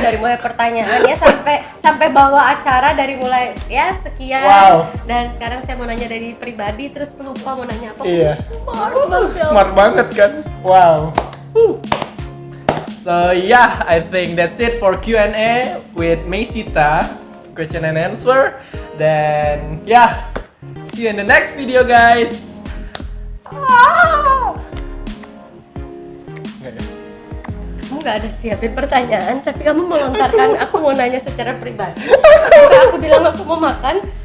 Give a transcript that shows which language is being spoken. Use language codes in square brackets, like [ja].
[id] Dari mulai pertanyaannya sampai bawa acara dari mulai ya sekian. Wow. Dan sekarang saya mau nanya dari pribadi terus lupa mau nanya apa. Iya. [en] Smart. [id] Smart banget kan? Wow. [en] So yeah, I think that's it for Q&A with Meisita, question and answer. Then yeah, see you in the next video, guys. [id] Nggak ya? Kamu gak ada siapin pertanyaan, tapi kamu melontarkan aku mau nanya secara pribadi. Sampai aku bilang aku mau makan.